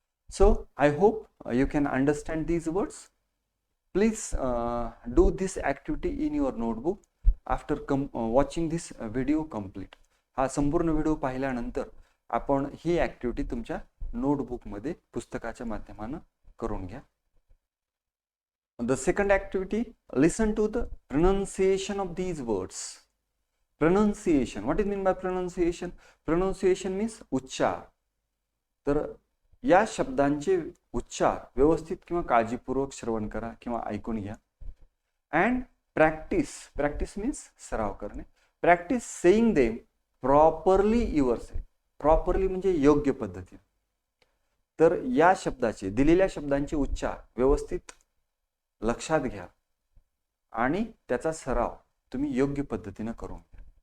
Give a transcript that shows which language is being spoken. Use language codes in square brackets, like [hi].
[en] So I hope you can understand these words. Please do this activity in your notebook after watching this video complete. [mr] हा संपूर्ण video पाहिल्यानंतर आपण ही activity तुमच्या नोटबुकमध्ये पुस्तकाच्या माध्यमाने करून घ्या. [en] The second activity, listen to the pronunciation of these words. Pronunciation. What is mean by pronunciation? Pronunciation means उच्चार. [mr] तर या शब्दांचे उच्चार व्यवस्थित किंवा काळजीपूर्वक श्रवण करा किंवा ऐकून घ्या. [en] and practice means [mr] सराव करणे. [en] Practise saying them properly yourself. [mr] Properly म्हणजे योग्य पद्धतीने. तर या दिलेल्या शब्दांचे उच्चार व्यवस्थित लक्षात घ्या आणि त्याचा सराव तुम्ही योग्य पद्धतीने करून घ्या.